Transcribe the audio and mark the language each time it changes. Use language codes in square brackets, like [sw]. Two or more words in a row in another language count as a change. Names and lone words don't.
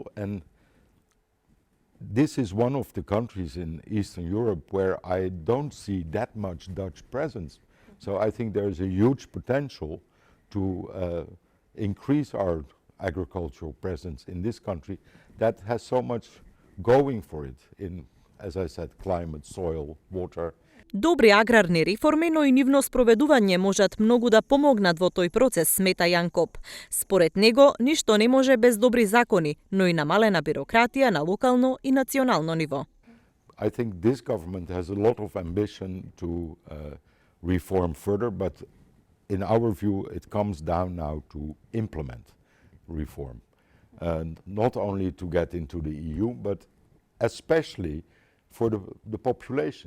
[en] And this is one of the countries in Eastern Europe where I don't see that much Dutch presence. So I think there is a huge potential to increase our agricultural presence in this country that has so much going for it in, as I said, climate, soil, water. [mk] Добри аграрни реформи, но и нивно спроведување можат многу да помогнат во тој процес, смета Јан Коп. Според него, ништо не може без добри закони, но и намалена бирократија на локално и национално ниво. [en] I think this government has a lot of ambition to reform further, but in our view, it comes down now to implement reform. And not only to get into the EU, but especially for the population.